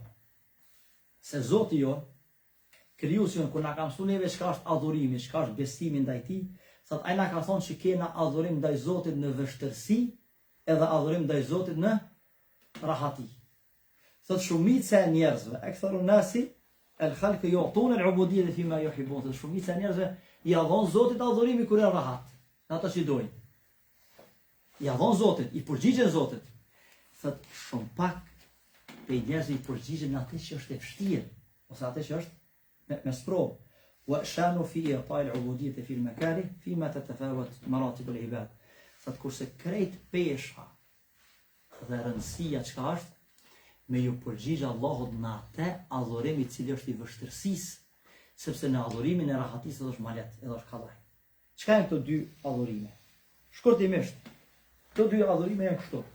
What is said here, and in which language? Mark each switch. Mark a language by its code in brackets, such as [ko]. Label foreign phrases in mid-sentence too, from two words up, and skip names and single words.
[sq] Se Zoti jo, krijuesi jon kur na ka mësuar neve çka është adhurimi, çka është besimi ndaj tij, thot ai na ka thonë që kena adhurim ndaj Zotit në vështirësi, edhe adhurim ndaj Zotit në rahati. Thot shumica e njerëzve, [ar] أكثر الناس الخلق يؤتون العبودية في ما يحبون. [sq] Thot shumica e njerëzve i dhon Zotit adhurimi kur janë rahat, në ato që dojnë. I dhon Zotit, i përgjigjen Zotit. Thot shumë pak pe njerëzve i përgjigjen atë që është e vështirë, ose atë që është me sprov. [ar] وشأن في إعطاء العبودية في المكاره في ما تتفاوت مراتب العباد. [sq] Thot kurse krejt pesha dhe rëndësia çka është me ju përgjigj Allahut në atë adhurim i cili është i vështirësisë, sepse në adhurimin e rahatisë është malet, edhe është kallaj. Çka janë këto 2 adhurime? Shkurtimisht, këto 2 adhurime janë kështu.